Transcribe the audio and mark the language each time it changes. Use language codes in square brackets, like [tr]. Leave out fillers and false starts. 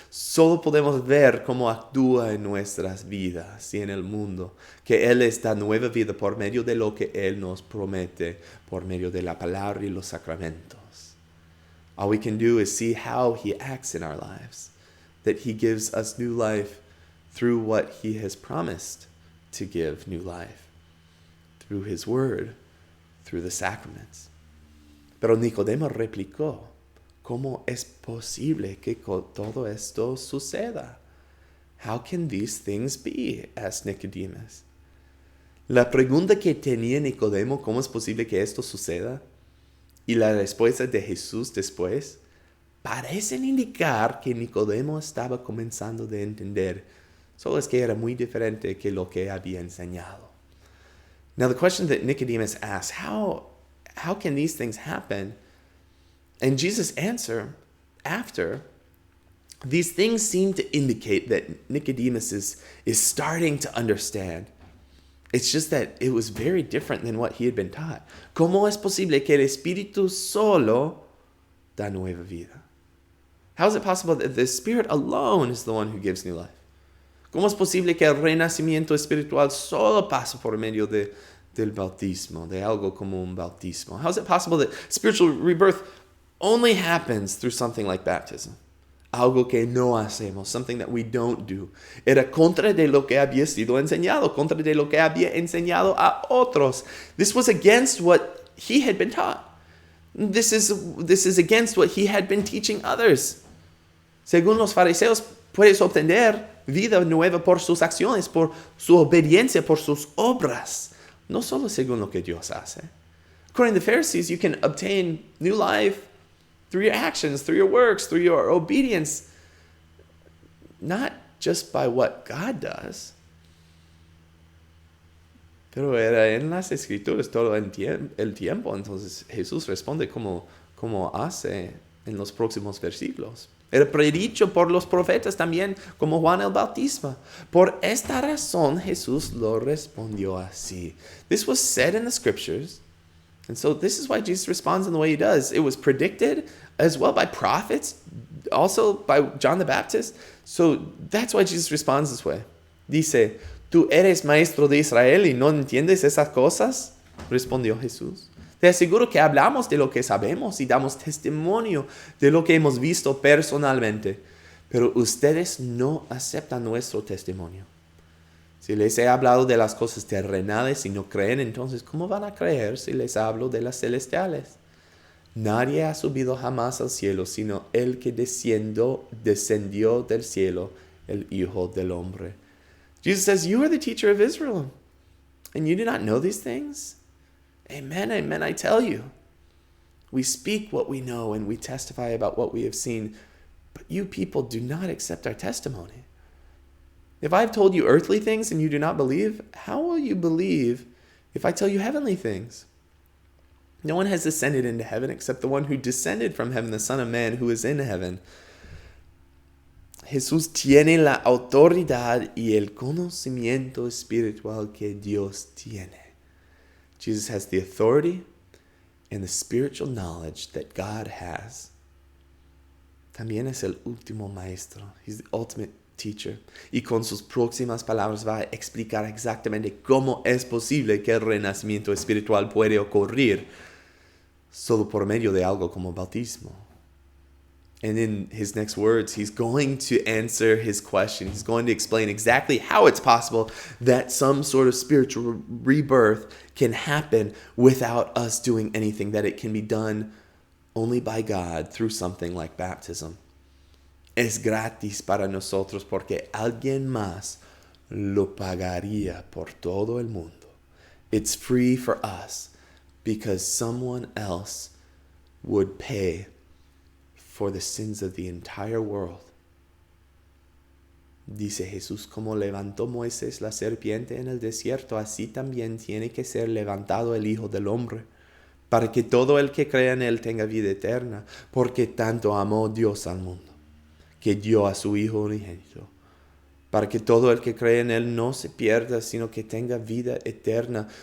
[es] Solo podemos ver cómo actúa en nuestras vidas y en el mundo. Que Él es la nueva vida por medio de lo que Él nos promete, por medio de la palabra y los sacramentos. [en] All we can do is see how He acts in our lives. That He gives us new life through what He has promised to give new life. Through His Word, through the sacraments. [es] Pero Nicodemo replicó, ¿cómo es posible que todo esto suceda? [en] How can these things be? Asked Nicodemus. [es] La pregunta que tenía Nicodemo, ¿cómo es posible que esto suceda? Y la respuesta de Jesús después, parecen indicar que Nicodemo estaba comenzando a entender, solo es que era muy diferente que lo que había enseñado. [en] Now, the question that Nicodemus asks, how can these things happen? And Jesus' answer after, these things seem to indicate that Nicodemus is starting to understand. It's just that it was very different than what he had been taught. [es] ¿Cómo es posible que el Espíritu solo da nueva vida? [en] How is it possible that the Spirit alone is the one who gives new life? [es] ¿Cómo es posible que el renacimiento espiritual solo pasa por medio del bautismo, de algo como un bautismo? [en] How is it possible that spiritual rebirth only happens through something like baptism? [es] Algo que no hacemos, [en] something that we don't do. [es] Era contra de lo que había sido enseñado, contra de lo que había enseñado a otros. [en] This was against what he had been taught. This is against what he had been teaching others. [es] Según los fariseos, puedes obtener vida nueva por sus acciones, por su obediencia, por sus obras. No solo según lo que Dios hace. [en] According to the Pharisees, you can obtain new life through your actions, through your works, through your obedience. Not just by what God does. [es] Pero era en las Escrituras todo el tiempo. Entonces Jesús responde como hace en los próximos versículos. Era predicho por los profetas también, como Juan el Bautista. Por esta razón Jesús lo respondió así. [en] This was said in the scriptures. And so this is why Jesus responds in the way he does. It was predicted as well by prophets, also by John the Baptist. So that's why Jesus responds this way. [es] Dice, ¿tú eres maestro de Israel y no entiendes esas cosas? Respondió Jesús. Te aseguro que hablamos de lo que sabemos y damos testimonio de lo que hemos visto personalmente, pero ustedes no aceptan nuestro testimonio. Si les he hablado de las cosas terrenales y no creen, entonces ¿cómo van a creer si les hablo de las celestiales? Nadie ha subido jamás al cielo, sino el que descendió del cielo, el Hijo del Hombre. [en] Jesus says, you are the teacher of Israel, and you do not know these things? Amen, amen, I tell you. We speak what we know and we testify about what we have seen, but you people do not accept our testimony. If I have told you earthly things and you do not believe, how will you believe if I tell you heavenly things? No one has ascended into heaven except the one who descended from heaven, the Son of Man who is in heaven. [es] Jesús tiene la autoridad y el conocimiento espiritual que Dios tiene. [en] Jesus has the authority and the spiritual knowledge that God has. [es] También es el último maestro. [en] He's the ultimate teacher. [es] Y con sus próximas palabras va a explicar exactamente cómo es posible que el renacimiento espiritual puede ocurrir solo por medio de algo como bautismo. [en] And in his next words, he's going to answer his question. He's going to explain exactly how it's possible that some sort of spiritual rebirth can happen without us doing anything, that it can be done only by God through something like baptism. [es] Es gratis para nosotros porque alguien más lo pagaría por todo el mundo. [en] It's free for us because someone else would pay for the sins of the entire world. [es] Dice Jesús, como levantó Moisés la serpiente en el desierto, así también tiene que ser levantado el Hijo del Hombre, para que todo el que crea en él tenga vida eterna, porque tanto amó Dios al mundo, que dio a su Hijo unigénito, para que todo el que cree en él no se pierda, sino que tenga vida eterna.